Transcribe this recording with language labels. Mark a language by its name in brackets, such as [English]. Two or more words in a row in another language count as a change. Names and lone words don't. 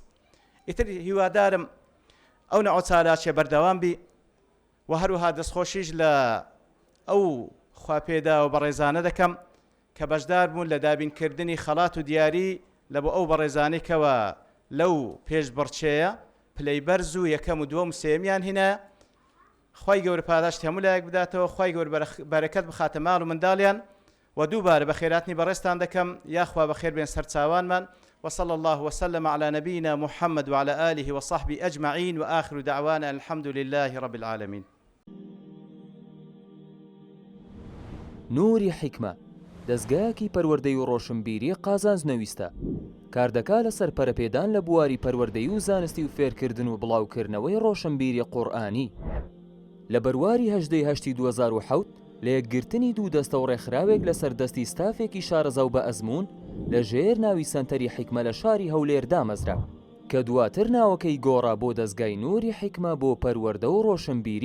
[Central Kurdish] ئیتر هیوادارم ئەو نەوع چالاکیە بەردەوام بی و هەروەها دەستخۆشیش لە ئەو خواپێدا و بەڕێزانە دەکەم کە بەشدار بوون لە دابینکردنی خەڵات و دیاری لە بۆ ئەو بەڕێزانەی کەوە لەو پێشبڕچەیە پلەی بەرز و یەکەم و دووەم و سێمیان هینە. خوای گەورە پاداشت هەموو لایەک بداتەوە، خوای گەورە بەرەکەت بخاتە ماڵ و منداڵیان و دووبارە بە خێراتنی بەڕێستان دەکەم یاخوا بەخێر بێن سەرچاوانمان. [Arabic] وصلى الله وسلم على نبينا محمد وعلى آله وصحبه أجمعين وآخر دعوانا الحمد لله رب العالمين. [Central Kurdish] نوری حکمە دەستگایەکی پەروەردەی و ڕۆشنبیری قازانجنەویستە کاردەکا لەسەر پەرەپێدان لە بواری پەروەردەی و زانستی و فێرکردن و بڵاوکردنەوەی ڕۆشنبیری قورئانی. لە بەرواری 2007 لە یەکگرتنی دوو دەستە و ڕێکخراوێک لەسەر دەستی ستافێکی شارەزە و بە ئەزمون لە ژێر ناوی سەنتەری حکمە لە شاری هەولێر دامەزرا کە دواتر ناوەکەی گۆڕا بۆ دەستگای نوری حکمە بۆ پەروەردە و ڕۆشنبیری.